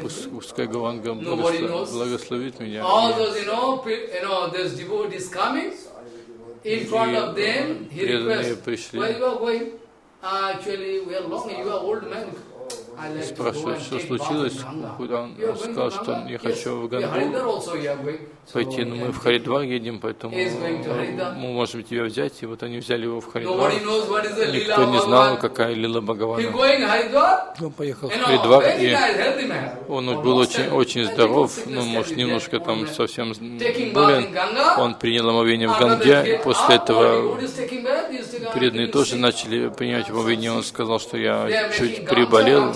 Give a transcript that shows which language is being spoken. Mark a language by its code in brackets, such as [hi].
[ru] Пускай Гауранга благословит меня. [en] In front of them, he requests, where you are going? Actually, we are long, you are old man. [ru] Спрашивает, что случилось, куда он сказал, что я хочу в Гангу пойти, но мы в Харидвар едем, поэтому мы можем тебя взять, и вот они взяли его в Харидвар, никто не знал, какая лила Бхагавана. Он поехал в Харидвар, и он был очень, очень здоров, ну, может, немножко там совсем болен, он принял омовение в Ганге, и после этого преданные тоже начали принимать омовение, он сказал, что я чуть приболел.